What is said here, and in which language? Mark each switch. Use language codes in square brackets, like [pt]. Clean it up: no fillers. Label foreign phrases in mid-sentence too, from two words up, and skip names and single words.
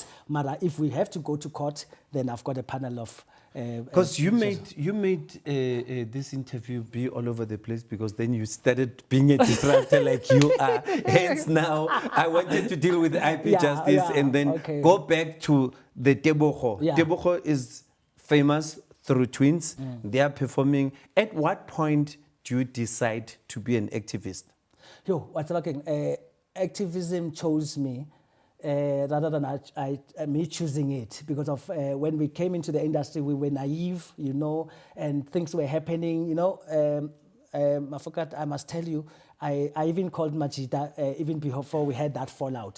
[en] Mara, if we have to go to court, then I've got a panel of... Because you made this interview be all over the place, because then you started being a disruptor like you are. Hence now, I wanted to deal with IP justice and then go back to the Tebogo. Yeah. Tebogo is famous through twins. They are performing. At what point do you decide to be an activist? What's looking? Activism chose me rather than me choosing it, because of when we came into the industry, we were naive, and things were happening, I forgot, I must tell you, I even called Majida even before we had that fallout.